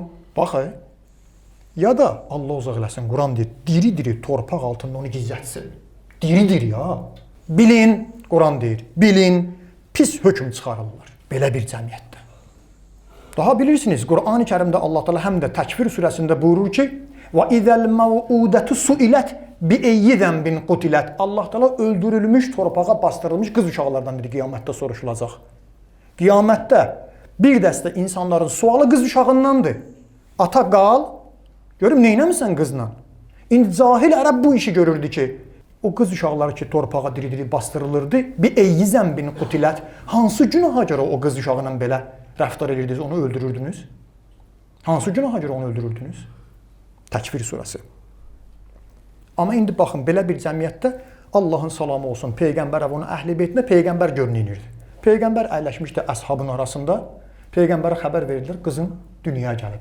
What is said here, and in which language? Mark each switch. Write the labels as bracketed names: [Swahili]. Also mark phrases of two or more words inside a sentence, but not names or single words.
[Azerbaijani] Bax, ya da Allah uzaq eləsin, Quran deyir, diri-diri torpaq altında onu gizlətsin. Diri-diri ya. Bilin, Quran deyir, bilin, pis hökm çıxarırlar belə bir cəmiyyətdə. Daha bilirsiniz, Quran-ı Kərimdə Allah Teala həm də Təkvir surəsində buyurur ki, [Arabic] وَإِذَا الْمَوْءُودَةُ سُئِلَتْ بِأَيِّ ذَنْبٍ قُتِلَتْ. [Azerbaijani] Allah Teala öldürülmüş, torpağa bastırılmış qız uşaqlardan biri qiyamətdə soruşulacaq. Qiyamətdə bir dəstə insanların sualı qız uşağındandır. Ata qal, görüm neynəmirsən qızla? İndi cahil ərəb bu işi görürdü ki, o qız uşaqları ki torpağa diri-diri bastırılırdı, [Arabic] بِأَيِّ ذَنْبٍ قُتِلَتْ. [Azerbaijani] Hansı günaha görə o qız uşağıyla belə rəftar edirdiniz, onu öldürürdünüz? Hansı günaha görə onu öldürürdünüz? Təkvir surəsi. Amma indi baxın, belə bir cəmiyyətdə Allahın salamı olsun, Peyğəmbər və onun əhl-i beytinə Peyğəmbər görünürdü. Peyğəmbər əyləşmişdi əshabın arasında, Peyğəmbərə xəbər verilir, qızın dünyaya gəlib.